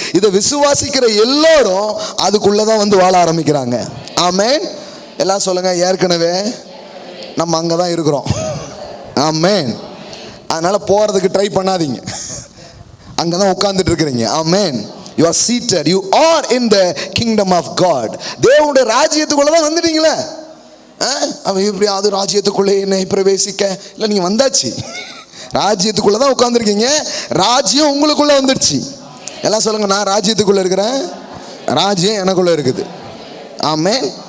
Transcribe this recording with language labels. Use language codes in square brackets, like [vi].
[ta] இதை விசுவாசிக்கிற எல்லோரும் அதுக்குள்ளதான் வந்து வாழ ஆரம்பிக்கிறாங்க. ஆமென். எல்லாம் சொல்லுங்க, ஏற்கனவே நம்ம அங்கே தான் இருக்கிறோம். ஆமென். அதனால் போகிறதுக்கு ட்ரை பண்ணாதீங்க, அங்கே தான் உட்கார்ந்துட்டு இருக்கிறீங்க. [en] Amen. You are seated. You are in the kingdom of God. [ta] தேவனுடைய ராஜ்யத்துக்குள்ளே தான் வந்துட்டீங்களே. அவன் இப்படி அது ராஜ்யத்துக்குள்ளே என்னை பிரவேசிக்க இல்லை, நீங்கள் வந்தாச்சு, ராஜ்யத்துக்குள்ளே தான் உட்காந்துருக்கீங்க. ராஜ்யம் உங்களுக்குள்ளே வந்துடுச்சு. எல்லாம் சொல்லுங்க, நான் ராஜ்யத்துக்குள்ளே இருக்கிறேன், ராஜ்யம் எனக்குள்ளே இருக்குது. ஆமென்.